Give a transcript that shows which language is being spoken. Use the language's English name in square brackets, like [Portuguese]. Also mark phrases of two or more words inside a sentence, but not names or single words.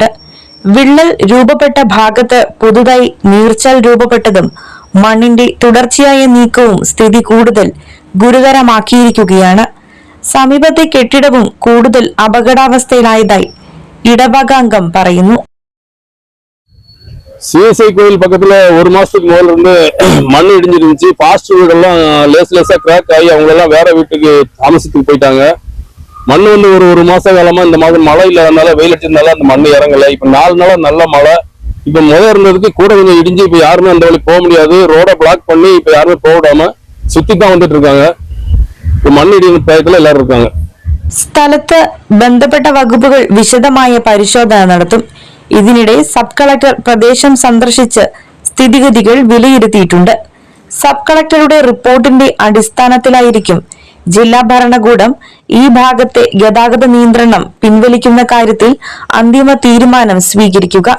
[Malayalam] വിള്ളൽ രൂപപ്പെട്ട ഭാഗത്ത് പുതുതായി നീർച്ചാൽ രൂപപ്പെട്ടതും മണ്ണിന്റെ തുടർച്ചയായ നീക്കവും സ്ഥിതി കൂടുതൽ ഗുരുതരമാക്കിയിരിക്കുകയാണ്. സമീപത്തെ കെട്ടിടവും കൂടുതൽ അപകടാവസ്ഥയിലായതായി ഇടവകാംഗം പറയുന്നു. [Tamil] CSI கோயில் பக்கத்துல ஒரு மாசத்துக்கு முதல்ல இருந்து மண் இடிஞ்சிருந்துச்சு. பாஸ்ட் வீடெல்லாம் லேசா கிராக் ஆகி அவங்க எல்லாம் வேற வீட்டுக்கு தாமசத்துக்கு போயிட்டாங்க. மண் வந்து ஒரு மாச காலமா இந்த மாதிரி மழை இல்லாதனால வெயில் அடிச்சதுனால அந்த மண் இறங்கல. இப்ப 4 நாளா நல்ல மழை. இப்ப முதல் இருந்ததுக்கு கூட கொஞ்சம் இடிஞ்சு இப்ப யாருமே அந்த வழி போக முடியாது. ரோட பிளாக் பண்ணி இப்ப யாருமே போக விடாம சுத்தி தான் வந்துட்டு இருக்காங்க. [Malayalam] മണ്ണിടിയുന്ന പ്രായത്തിൽ എല്ലാവരും இருக்காங்க. സ്ഥലത്ത് ബന്ധപ്പെട്ട വകുപ്പുകൾ വിശദമായ പരിശോധന നടത്തും. ഇതിനിടെ സബ് കളക്ടർ പ്രദേശം സന്ദർശിച്ച് സ്ഥിതിഗതികൾ വിലയിരുത്തിയിട്ടുണ്ട്. സബ് കളക്ടറുടെ റിപ്പോർട്ടിന്റെ അടിസ്ഥാനത്തിലായിരിക്കും ജില്ലാ ഭരണകൂടം ഈ ഭാഗത്തെ ഗതാഗത നിയന്ത്രണം പിൻവലിക്കുന്ന കാര്യത്തിൽ അന്തിമ തീരുമാനം സ്വീകരിക്കുക.